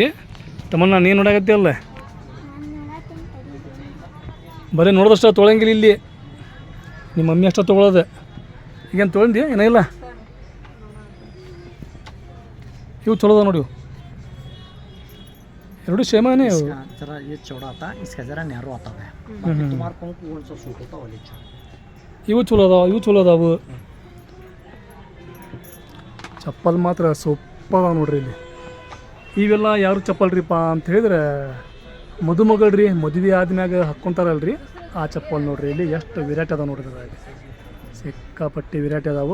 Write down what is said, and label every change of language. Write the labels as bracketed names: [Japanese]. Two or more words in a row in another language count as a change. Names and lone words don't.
[Kannada] ತಮ್ಮನ್ನ ನೀನು ನೋಡಾಕತ್ತಿ ಅಲ್ಲ ಬರೀ ನೋಡಿದಷ್ಟು ತೊಗೊಳಂಗಿಲ್ಲ ಇಲ್ಲಿ. ನಿಮ್ಮ ಮಮ್ಮಿ ಅಷ್ಟ ತೊಗೊಳೋದು ಈಗೇನು ತೊಗೊಂಡಿ ಏನೋ ಇಲ್ಲ. ಇವು ಚಲೋ ಅದ ನೋಡಿ ಎರಡು ಸೇಮಾನೇ [Hindi] जरा ये चौड़ा आता इसका जरा नैरो आता है तुम्हारे पाँव को कौन सा सूट होता वाली [Kannada] ಇವು ಚಲೋ ಅದಾವ ಇವು ಚಲೋ ಅದಾವು. ಚಪ್ಪಲ್ ಮಾತ್ರ ಸೂಪರ್ ಅದಾವ ನೋಡ್ರಿ ಇಲ್ಲಿ. ಇವೆಲ್ಲ ಯಾರು ಚಪ್ಪಲ್ ರೀಪ್ಪ ಅಂತ ಹೇಳಿದ್ರೆ ಮದುಮಗಳ್ರಿ ಮದುವೆ ಆದ್ಮ್ಯಾಗ ಹಾಕ್ಕೊಂತಾರಲ್ರಿ ಆ ಚಪ್ಪಲ್ ನೋಡ್ರಿ. ಇಲ್ಲಿ ಎಷ್ಟು ವೆರೈಟಿ ಅದಾವ ನೋಡ್ರಿ ಅದ್ರಾಗ ಸಿಕ್ಕಾಪಟ್ಟಿ ವೆರೈಟಿ ಅದಾವು.